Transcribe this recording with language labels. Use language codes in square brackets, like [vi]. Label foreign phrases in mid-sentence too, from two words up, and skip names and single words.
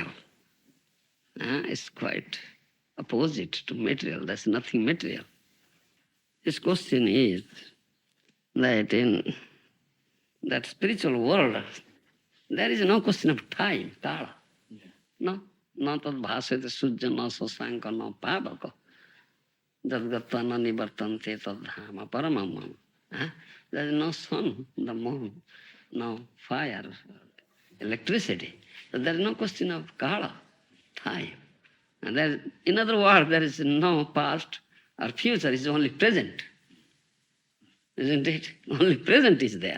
[en] It's quite opposite to material. There's nothing material. This question is that in that spiritual world, there is no question of time, kala. [sa] No, not tad bhasete sujya, no sasanka, no pavaka. Jadgatva na nivartante tad dhama paramamam. [en] There is no sun, the moon, no fire, electricity. So there is no question of kala, time. And there, in other words, there is no past or future, it's only present. Isn't it? Only present is there.